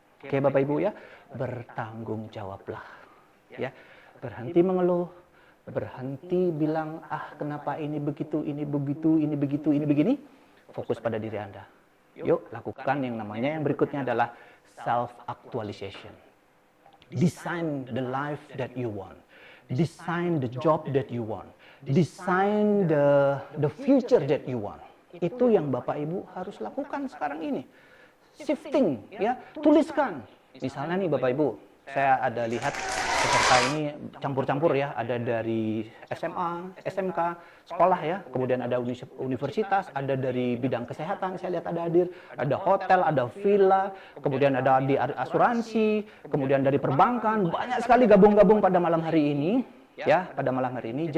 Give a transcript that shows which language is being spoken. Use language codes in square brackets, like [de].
[id] Oke Bapak Ibu ya, bertanggung jawablah. Ya, berhenti mengeluh, berhenti bilang, kenapa ini begitu, ini begitu, ini begitu, ini begini. Fokus pada diri Anda. Yuk, lakukan yang namanya yang berikutnya adalah self-actualization. [en] Design the life that you want. Design the job that you want. Design the future that you want. [id] Itu yang Bapak Ibu harus lakukan sekarang ini. Shifting, ya, tuliskan. Misalnya nih Bapak Ibu, saya ada lihat peserta ini campur-campur ya, ada dari SMA, SMK, sekolah ya, kemudian ada universitas, ada dari bidang kesehatan, saya lihat ada hadir, ada hotel, ada villa, kemudian ada di asuransi, kemudian dari perbankan, banyak sekali gabung-gabung pada malam hari ini, ya, pada malam hari ini.